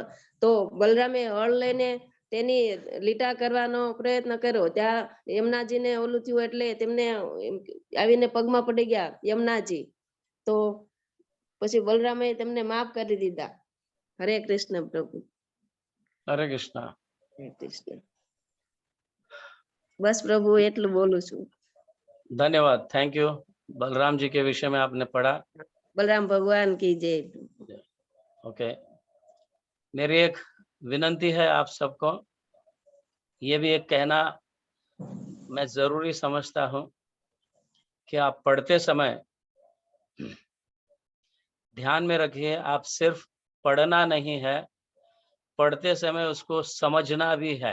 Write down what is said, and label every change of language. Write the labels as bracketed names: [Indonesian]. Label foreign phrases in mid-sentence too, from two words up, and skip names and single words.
[Gujarati] તો બલરામે હળ લઈને તેની લીટા કરવાનો પ્રયત્ન કર્યો. ત્યાં યમુનાજીને ઓલું થયું એટલે તેમને આવીને પગમાં પડી ગયા યમુનાજી. તો પછી બલરામે તેમને માફ કરી દીધા. હરે કૃષ્ણ પ્રભુ. [Hindi] हरे कृष्णा। [Gujarati] હરે કૃષ્ણ. [Hindi] बस प्रभु [Gujarati] એટલું બોલું છું. [Hindi] धन्यवाद, [English] thank you. [Hindi] बलराम जी के विषय में आपने पढ़ा। बलराम भगवान की जय। ओके, मेरी एक विनंती है आप सबको, ये भी एक कहना मैं जरूरी समझता हूं कि आप पढ़ते समय ध्यान में रखिए, आप सिर्फ पढ़ना नहीं है, पढ़ते समय उसको समझना भी है।